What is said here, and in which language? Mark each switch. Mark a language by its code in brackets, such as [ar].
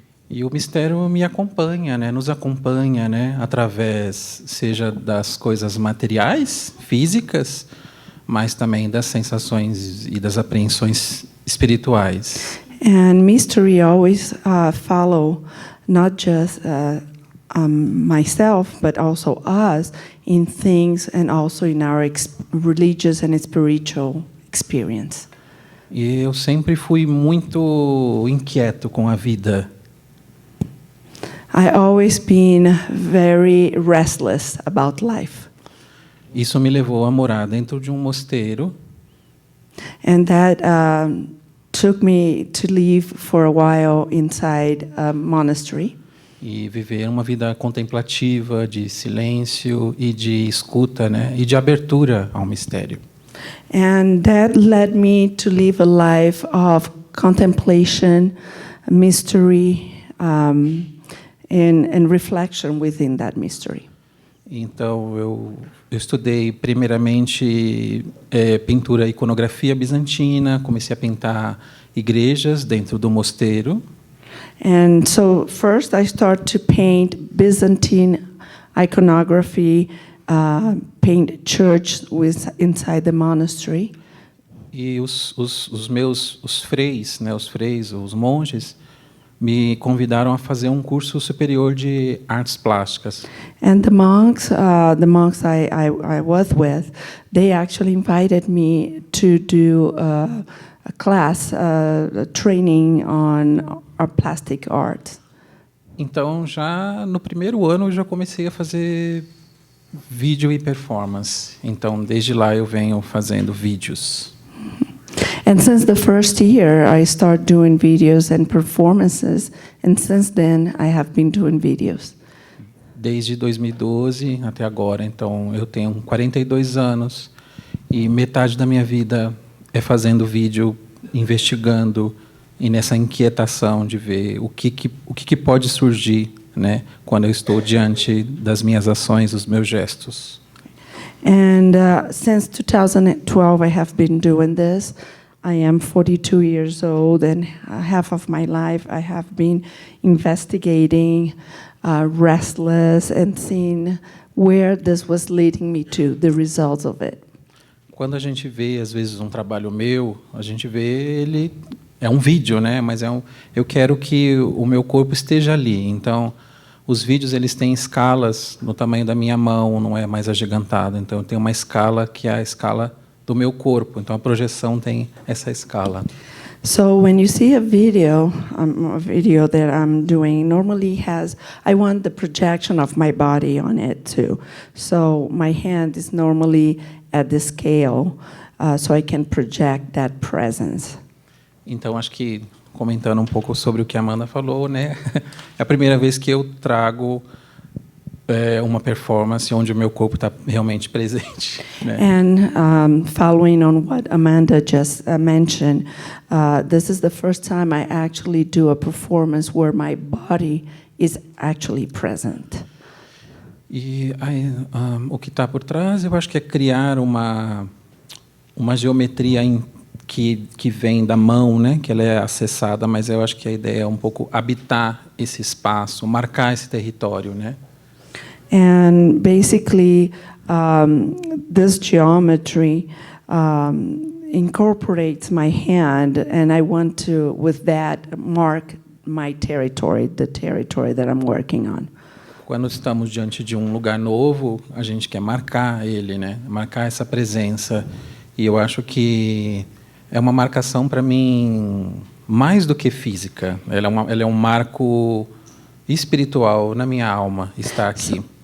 [pt] E o mistério me acompanha, né? Nos acompanha, né? Através, seja das coisas materiais, físicas, mas também das sensações e das apreensões espirituais. [en] And mystery always follow not just myself, but also us in things and also in our religious and spiritual experience. [pt] E eu sempre fui muito inquieto com a vida. [en] I always been very restless about life. [pt] Isso me levou a morar dentro de um mosteiro. [en] And that took me to live for a while inside a monastery. [pt] E viver uma vida contemplativa, de silêncio e de escuta, né? E de abertura ao mistério. [en] And that led me to live a life of contemplation, mystery, and reflection within that mystery. [pt] Então, eu estudei primeiramente pintura e iconografia bizantina, comecei a pintar igrejas dentro do mosteiro. [en] And so first I started to paint Byzantine iconography, paint church inside the monastery. [pt] E os meus freis, né, os monges, me convidaram a fazer um curso superior de artes plásticas. [en] And the monks I was with, they actually invited me to do a class, training on plastic art. [pt] Então, já no primeiro ano, eu já comecei a fazer vídeo e performance. Então, desde lá eu venho fazendo vídeos. [en] And since the first year, I started doing videos and performances, and since then, I have been doing videos. [pt] Desde 2012 até agora, então eu tenho 42 anos e metade da minha vida é fazendo vídeo, investigando e nessa inquietação de ver o que pode surgir, né, quando eu estou diante das minhas ações, dos meus gestos. [en] And since 2012, I have been doing this. I am 42 years old, and half of my life I have been investigating, restless, and seeing where this was leading me to, the results of it. [pt] Quando a gente vê, às vezes, um trabalho meu, a gente vê ele é um vídeo, né? Mas eu quero que o meu corpo esteja ali. Então, os vídeos eles têm escalas no tamanho da minha mão, não é mais agigantado. Então, eu tenho uma escala que é a escala do meu corpo. Então, a projeção tem essa escala. [en] So when you see a video that I'm doing, normally I want the projection of my body on it too. So my hand is normally at the scale, so I can project that presence. [pt] Então, acho que, comentando um pouco sobre o que a Amanda falou, né? É a primeira vez que eu trago uma performance onde o meu corpo está realmente presente. Né? [en] And following on what Amanda just mentioned, this is the first time I actually do a performance where my body is actually present. [pt] E aí, o que está por trás, eu acho que é criar uma geometria que vem da mão, né? Que ela é acessada, mas eu acho que a ideia é um pouco habitar esse espaço, marcar esse território, né? [en] And basically, this geometry incorporates my hand, and I want to, with that, mark my territory, the territory that I'm working on. [pt] Quando estamos diante de um lugar novo, a gente quer marcar ele, né? Marcar essa presença. E eu acho que é uma marcação para mim mais do que física. Ela é um marco espiritual na minha alma estar aqui.